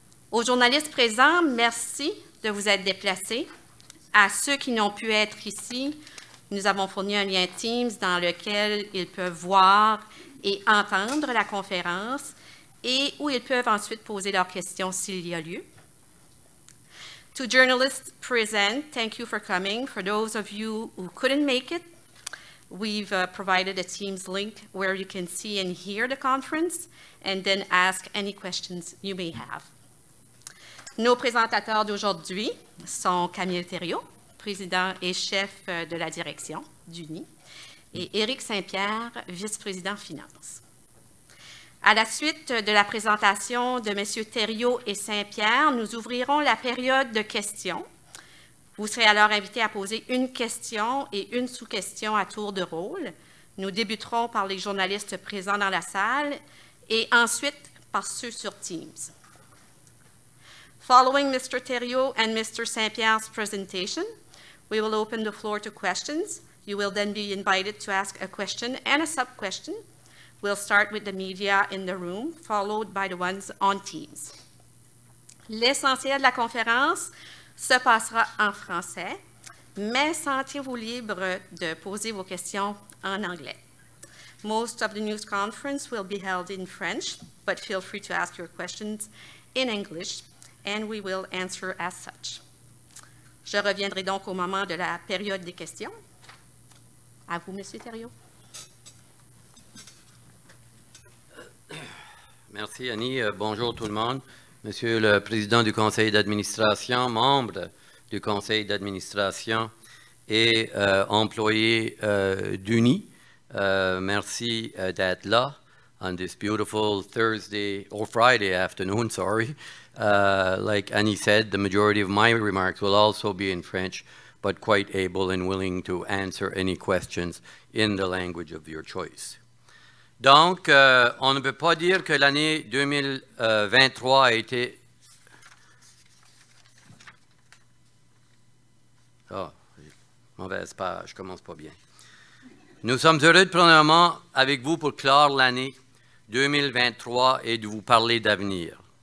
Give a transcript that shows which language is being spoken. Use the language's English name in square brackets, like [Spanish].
[French] Aux journalistes présents, merci de vous être déplacés. À ceux qui n'ont pu être ici, nous avons fourni un lien Teams dans lequel ils peuvent voir et entendre la conférence et où ils peuvent ensuite poser leurs questions s'il y a lieu. [English] To journalists present, thank you for coming. For those of you who couldn't make it, we've provided a Teams link where you can see and hear the conference and then ask any questions you may have. [French] Nos présentateurs d'aujourd'hui sont Camille Thériault, président et chef de la direction d'UNI, et Éric Saint-Pierre, vice-président finance. À la suite de la présentation de M. Thériault et Saint-Pierre, nous ouvrirons la période de questions. Vous serez alors invités à poser une question et une sous-question à tour de rôle. Nous débuterons par les journalistes présents dans la salle et ensuite par ceux sur Teams. [English] Following Mr. Thériault and Mr. Saint-Pierre's presentation, we will open the floor to questions. You will then be invited to ask a question and a sub-question. We'll start with the media in the room, followed by the ones on Teams. [French] L'essentiel de la conférence se passera en français, mais sentez-vous libre de poser vos questions en anglais. [English] Most of the news conference will be held in French, but feel free to ask your questions in English, and we will answer as such. [French] Je reviendrai donc au moment de la période des questions. À vous, M. Thériault. Merci, Annie. Bonjour tout le monde. Monsieur le Président du Conseil d'administration, membres du Conseil d'administration et employés d'UNI, merci d'être là [English] on this beautiful Thursday or Friday afternoon, sorry. Like Annie said, the majority of my remarks will also be in French, but quite able and willing to answer any questions in the language of your choice. [French] Donc, on ne peut pas dire que l'année 2023 a été... Ah, mauvaise page, je commence pas bien. Nous sommes heureux de prendre un moment avec vous pour clore l'année 2023 et de vous parler d'avenir.